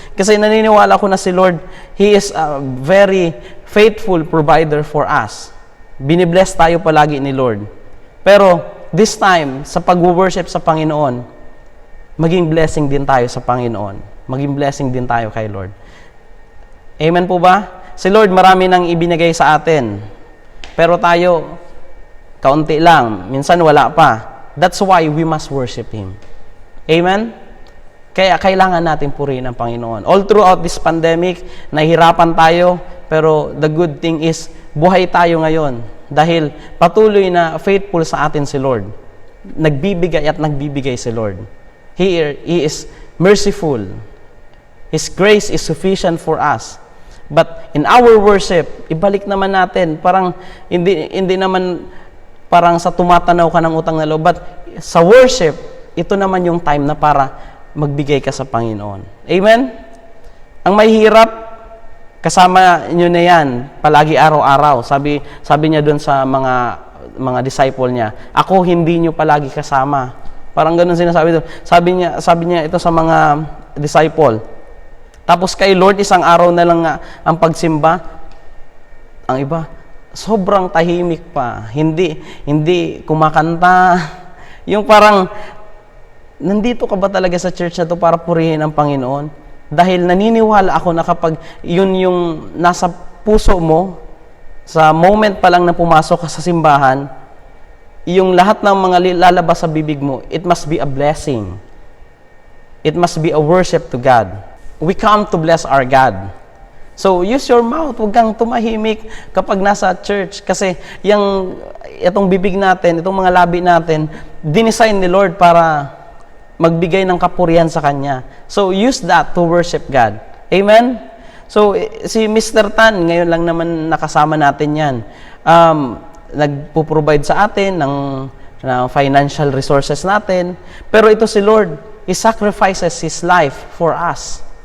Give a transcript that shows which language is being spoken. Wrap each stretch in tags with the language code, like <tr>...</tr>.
<tl>Kasi naniniwala ko na si Lord,</tl> <en>He is a very faithful provider for us.</en> <tl>Binibless tayo palagi ni Lord. Pero</tl> <en>this time,</en> <tl>sa pag-worship sa Panginoon, maging blessing din tayo sa Panginoon. Maging blessing din tayo kay Lord. Amen po ba? Si Lord marami nang ibinigay sa atin. Pero tayo, kaunti lang. Minsan wala pa.</tl> <en>That's why we must worship Him. Amen?</en> <tl>Kaya kailangan natin purihin ang Panginoon.</tl> <en>All throughout this pandemic,</en> <tl>nahihirapan tayo, pero</tl> <en>the good thing is,</en> <tl>buhay tayo ngayon. Dahil patuloy na faithful sa atin si Lord. Nagbibigay at nagbibigay si Lord.</tl> <en>He is merciful. His grace is sufficient for us. But in our worship,</en> <tl>ibalik naman natin, parang hindi naman parang sa tumatanaw ka ng utang na loob. But sa worship, ito naman yung time na para magbigay ka sa Panginoon. Amen? Ang mahirap, kasama nyo na yan, palagi araw-araw. Sabi niya doon sa mga disciple niya, ako hindi nyo palagi kasama. Parang ganun sinasabi doon. Sabi niya ito sa mga disciple. Tapos kay Lord, isang araw na lang ang pagsimba. Ang iba, sobrang tahimik pa. Hindi kumakanta. Yung parang, nandito ka ba talaga sa church na to para purihin ang Panginoon? Dahil naniniwala ako na kapag yun yung nasa puso mo, sa moment pa lang na pumasok ka sa simbahan, yung lahat ng mga lalabas sa bibig mo,</tl> <en>it must be a blessing. It must be a worship to God. We come to bless our God. So, use your mouth.</en> <tl>Huwag kang tumahimik kapag nasa church. Kasi itong bibig natin, itong mga labi natin, dinisign ni Lord para magbigay ng kapurihan sa Kanya.</tl> <en>So, use that to worship God.</en> <tl>Amen? So, si Mr. Tan, ngayon lang naman nakasama natin yan. Nagpo-provide sa atin ng financial resources natin. Pero ito si Lord,</tl> <en>He sacrifices His life for us.</en>